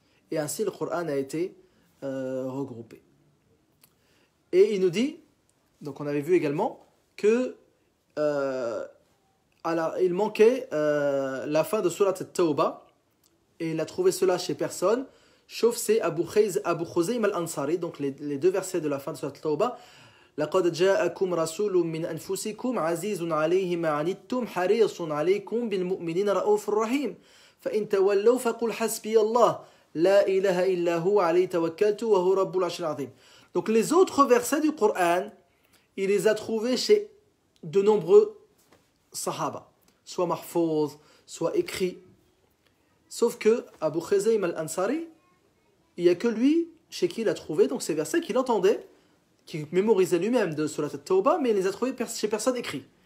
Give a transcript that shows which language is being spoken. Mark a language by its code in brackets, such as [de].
[fr] Et ainsi le Coran a été regroupé. Et il nous dit, donc on avait vu également que il manquait la fin de Surat al-Tawbah, et il a trouvé cela chez personne, sauf c'est Abu Khuzaym al-Ansari, donc les 2 versets de la fin de Surat al-Tawbah. [ar] لقد جاءكم رسول من أنفسكم عزيز عليه ما عنتم حريص عليكم بالمؤمنين رؤوف رحيم فإن تولوا فقل حسبي الله لا إله إلا هو عليه توكلت وهو رب العرش العظيم. [fr] Donc les autres versets du Coran, il les a trouvés chez de nombreux sahaba, soit mahfouz, soit écrits. Sauf que Abu Khuzaym al-Ansari, il n'y a que lui chez qui il a trouvé donc ces versets qu'il entendait, qui mémorisait lui-même de Surat al-Tawbah, mais il les a trouvés chez personne écrits.